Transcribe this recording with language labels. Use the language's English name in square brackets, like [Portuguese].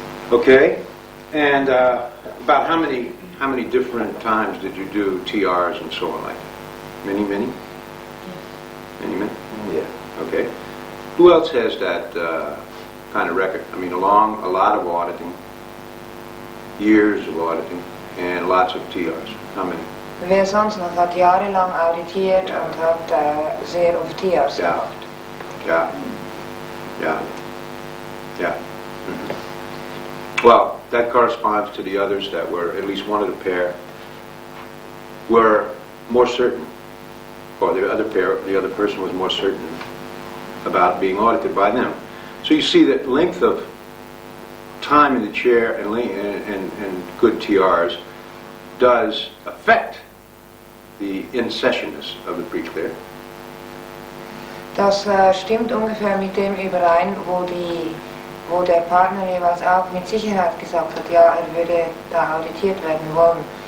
[English] Okay, and about how many different times did you do TRs and so on like that? Many? Many? Yeah. Okay. Who else has that kind of record? I mean, a lot of auditing, years of auditing, and lots of TRs. How many? [German] Wer sonst noch hat jahrelang auditiert und hat sehr oft TRs Ja. gemacht. [English] Yeah. Yeah. Yeah. Well, that corresponds to the others that were, at least one of the pair, were more certain, or the other pair, the other person was more certain about being audited by them. So you see that length of time in the chair and good TRs does affect the in-sessionness of the pre-clear. [German] Das stimmt ungefähr mit dem überein, wo der Partner jeweils auch mit Sicherheit gesagt hat, ja, er würde da auditiert werden wollen.